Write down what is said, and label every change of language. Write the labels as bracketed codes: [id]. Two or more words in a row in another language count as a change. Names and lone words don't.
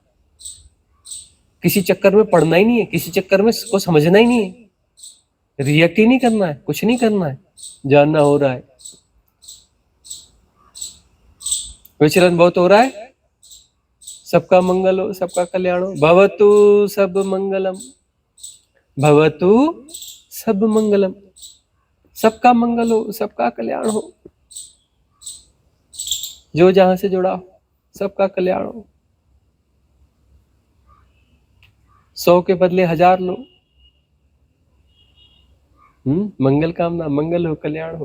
[hi] किसी चक्कर में पढ़ना ही नहीं है, किसी चक्कर में को समझना ही नहीं है, रिएक्ट ही नहीं करना है, कुछ नहीं करना है, जानना हो रहा है, विचलन बहुत हो रहा है। सबका मंगल हो, सबका कल्याण हो। [pi] भवतु सब मंगलम, भवतु सब मंगलम। [hi] सबका मंगल हो, सबका कल्याण हो। जो जहां से जुड़ा हो, सबका कल्याण हो। 100 के बदले 1000 लो। मंगल कामना, मंगल हो, कल्याण हो।